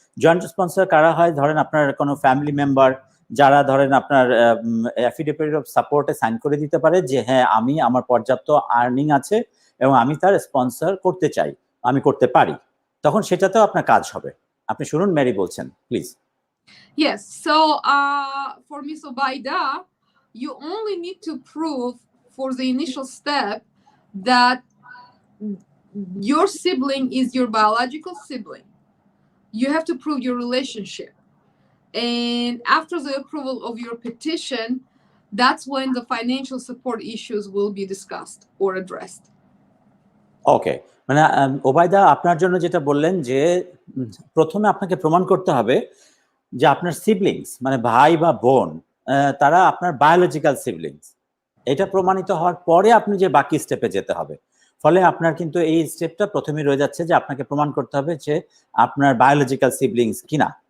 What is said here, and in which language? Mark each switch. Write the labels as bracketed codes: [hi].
[bn] Joint sponsor কারা হয়? ধরেন আপনার কোনো ফ্যামিলি মেম্বার, যারা ধরেন আপনার অ্যাফিডেভিট অফ সাপোর্টে সাইন করে দিতে পারে যে হ্যাঁ আমি আমার পর্যাপ্ত আর্নিং আছে এবং আমি তার স্পন্সর করতে চাই, আমি করতে পারি, তখন সেটাতেও আপনার কাজ হবে। আপনি শুনুন ম্যারি বলছেন, please. [en] Yes, so for Ms. Obaida, you only need to prove for the initial step that your sibling is your biological sibling. You have to prove your relationship. And after the approval of your petition, that's when the financial support issues will be discussed or addressed. [bn] ওকে, মানে ওবায়দা আপনার জন্য যেটা বললেন যে প্রথমে আপনাকে প্রমাণ করতে হবে যে আপনার সিবলিংস মানে ভাই বা বোন তারা আপনার বায়োলজিক্যাল সিবলিংস, এটা প্রমাণিত হওয়ার পরে আপনি যে বাকি স্টেপে যেতে হবে। ফলে আপনার কিন্তু এই স্টেপটা প্রথমেই রয়ে যাচ্ছে যে আপনাকে প্রমাণ করতে হবে যে আপনার বায়োলজিক্যাল সিবলিংস কিনা।